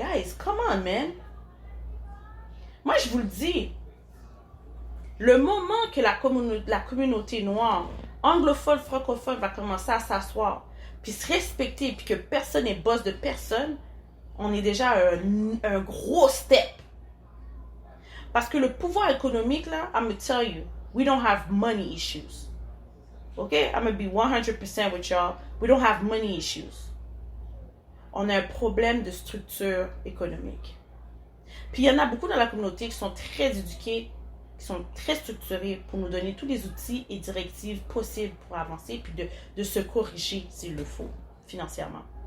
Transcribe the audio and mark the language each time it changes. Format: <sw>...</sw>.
<en>Guys, come on, man.</en> <fr>Moi, je vous le dis, le moment que la communauté noire, anglophone, francophone, va commencer à s'asseoir, puis se respecter, puis que personne n'est boss de personne, on est déjà un gros step. Parce que le pouvoir économique, là,</fr> <en>I'm going to tell you, we don't have money issues. Okay? I'm going to be 100% with y'all. We don't have money issues.</en> <fr>On a un problème de structure économique. Puis il y en a beaucoup dans la communauté qui sont très éduqués, qui sont très structurés pour nous donner tous les outils et directives possibles pour avancer, puis de se corriger s'il le faut, financièrement.</fr>